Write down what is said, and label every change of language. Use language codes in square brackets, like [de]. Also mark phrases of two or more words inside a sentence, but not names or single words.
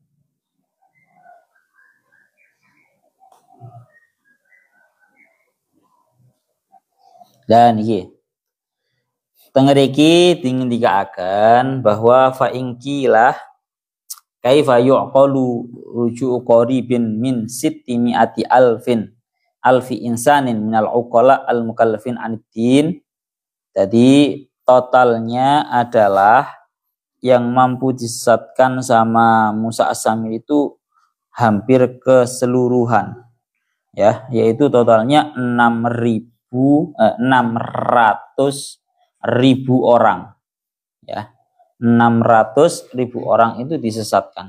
[jv] Dan iki tengeriki dingendikaaken bahwa [ar] فإن قيل كيف يقال رجوع قريب من ستمائة ألف إنسان من العقلاء المكلفين عن الدين. [id] Jadi totalnya adalah yang mampu disesatkan sama Musa As-Samiri itu hampir keseluruhan, ya, yaitu totalnya 600.000 orang, ya, 600.000 orang itu disesatkan.